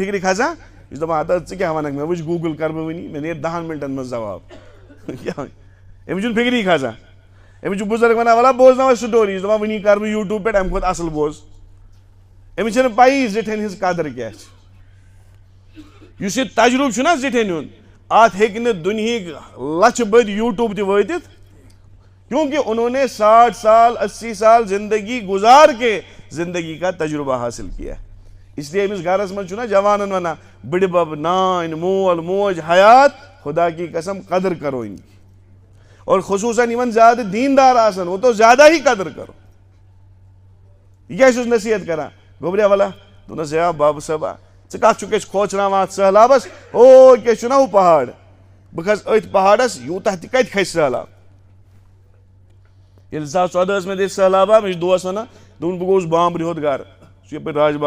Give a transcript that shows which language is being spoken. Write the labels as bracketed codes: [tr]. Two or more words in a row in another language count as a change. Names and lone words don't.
[ks] فکرِ کھسان یہِ چھُ دپان ہتا ژٕ کیٛاہ ونکھ مےٚ وٕچھ گوٗگل کرٕ بہٕ وٕنی مےٚ نیرِ 10 منٹن منٛز جواب کیٛاہ أمِس چھُنہٕ فکری کھسان أمِس چھُ بُزرگ ونان ولا بوزناو اَسہِ سٹوری یہِ چھُ دپان وٕنی کرٕ بہٕ یوٗٹیوٗب پٮ۪ٹھ امہِ کھۄتہٕ اصل بوز أمِس چھنہٕ پیی زِٹھٮ۪ن ہٕنٛز قدر کیٛاہ چھِ یُس یہِ تجرُبہٕ چھُنہ زِٹھٮ۪ن ہُنٛد اتھ ہیٚکہِ نہٕ دُنہِکۍ لچھِ بٔدۍ یوٗٹیوٗب تہِ وٲتِتھ [ur] کیونکہ انہوں نے 60 سال 80 سال زندگی گزار کے زندگی کا تجربہ حاصل کیا ہے اس لیے [ks] امس گھرس من چھُنہ جوانن ونان بڑِ بب نانۍ مول موج حیات [ur] خدا کی قسم قدر کرو ان کی اور خصوصاً [ks] یمن زیادہ دیندار آسن [ur] وہ تو زیادہ ہی قدر کرو [ks] یہ کیٛاہ چھُس نصیحت کران گوٚبریا ولا دوٚپنس ہے باب صٲبا ژٕ کتھ چھُکھ أسۍ کھوژراوان اتھ سہلابس او کیٛاہ چھُنہ ہُہ پہاڑ بہٕ کھسہٕ أتھۍ پہاڑس یوٗتاہ تہِ کتہِ کھسہِ سہلاب ییٚلہِ 2014 مےٚ دِژ سہلابا مےٚ چھُ دوس ونان دوٚپُن بہٕ گوٚوُس بامبرِ ہیوٚت گرٕ سُہ چھُ یپٲرۍ راج باغ